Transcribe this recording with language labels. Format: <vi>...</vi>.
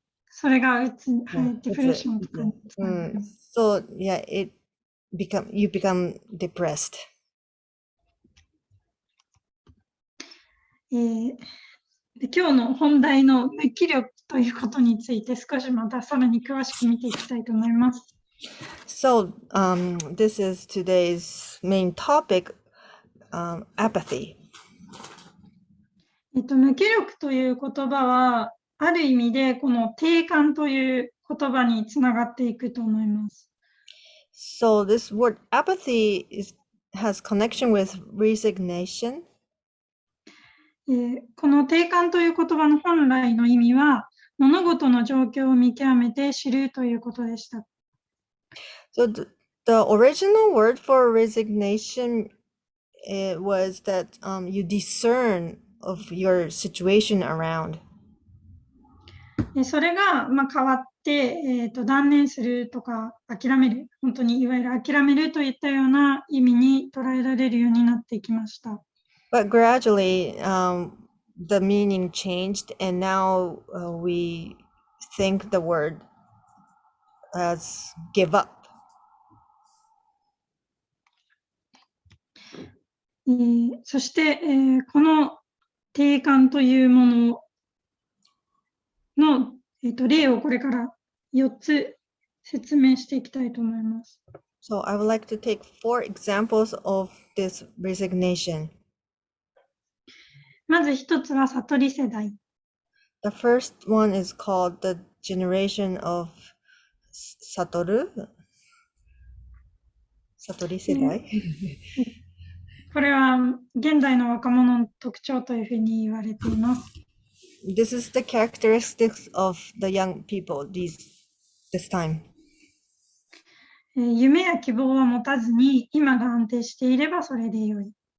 <ja>それがデプレッションとかにつながる。</ja> <en>So yeah, you become depressed.</en> <ja>で今日の本題の無気力ということについて少しまたさらに詳しく見ていきたいと思います。</ja> <en>So this is today's main topic, apathy.</en> <ja>無気力という言葉はある意味でこの定感という言葉につながっていくと思います。</ja> <en>So this word apathy has connection with resignation.</en> <ja>この定感という言葉の本来の意味は物事の状況を見極めて知るということでした。</ja> <en>So the original word for resignation, it was that you discern of your situation around.</en> <ja>それが、変わって、断念するとか諦める、本当にいわゆる諦めるといったような意味に捉えられるようになっていきました。</ja> <en>But gradually, the meaning changed, and now we think the word as give up.</en> <ja>そして、この定感というものの、例をこれから4つ説明していきたいと思います。</ja> <en>So I would like to take 4 examples of this resignation.</en> <ja>まず1つは悟り世代。</ja> <en>The first one is called the generation of Satoru.</en> <ja>Satori Sedai. これは現代の若者の特徴というふうに言われています。</ja> <en>This is the characteristics of the young people this time.</en> <ja>夢や希望は持たずに今が安定していればそれでよい。</ja>